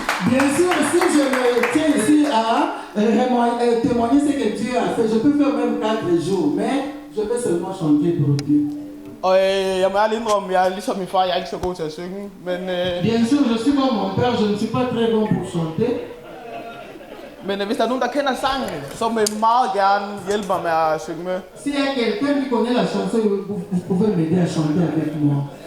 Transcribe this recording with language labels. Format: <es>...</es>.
<fr>Bien sûr, si je me tiens ici à témoigner ce que Dieu a fait, je peux faire même 4 jours, mais je vais seulement chanter pour Dieu.</fr> <da>Og jeg må ærligt indrømme, jeg er ligesom min far, jeg er ikke så god til at synge, men...</da> <fr>Bien sûr, je suis comme mon père, je ne suis pas très bon pour chanter.</fr> <da>Men hvis der er nogen, der kender sangen, så vil jeg meget gerne hjælpe mig med at synge med.</da> <fr>Si y a quelqu'un qui connaît la chanson, vous pouvez m'aider à chanter avec moi.</fr>